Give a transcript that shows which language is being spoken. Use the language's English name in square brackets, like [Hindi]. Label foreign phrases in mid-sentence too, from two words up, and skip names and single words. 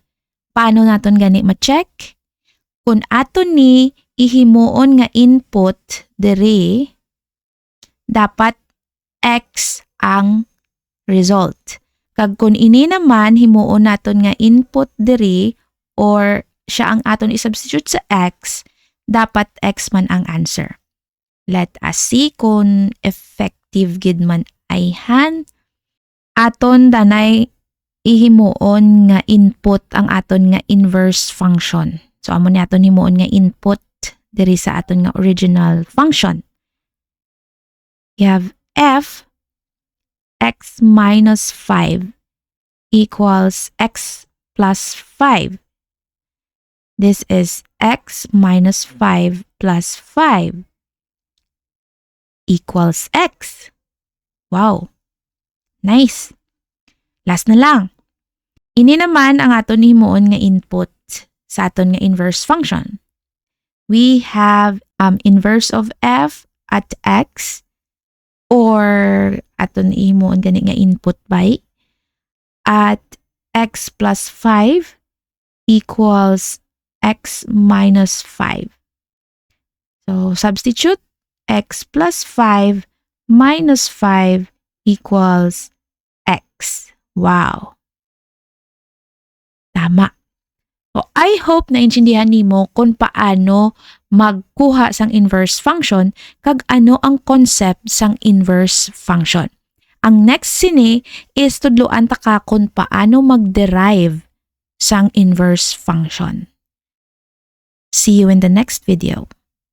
[Hiligaynon] Paano naton gani ma-check? Kung aton ni ihimuon nga input diri, dapat x ang result. Kag kung ini naman himuon naton nga input diri or siya ang aton i-substitute sa x, dapat x man ang answer. [English] Let us see [Hiligaynon] kung effective gid man ayhan. Aton danay ihimuon nga input ang aton nga [English] inverse function. [Hiligaynon] So amo ni aton himuon nga input diri sa aton nga original function. [English] You have f x minus 5 equals x plus 5. This is x minus 5 plus 5 equals x. Wow! Nice! Last [Hiligaynon] na lang. Ini naman ang aton himuon nga input sa aton nga [English] inverse function. We have inverse of f at x or [Hiligaynon] aton himuon gani nga [English] input by at x plus 5 equals x minus 5. So substitute x plus 5 minus 5 equals x. Wow! Tama. So I hope [Hiligaynon] na intindihan nimo kung paano magkuha sang [English] inverse function [Hiligaynon] kag ano ang concept sang [English] inverse function. [Hiligaynon] Ang next sini is tudloan ta ka kung paano mag-derive sang [English] inverse function. See you in the next video.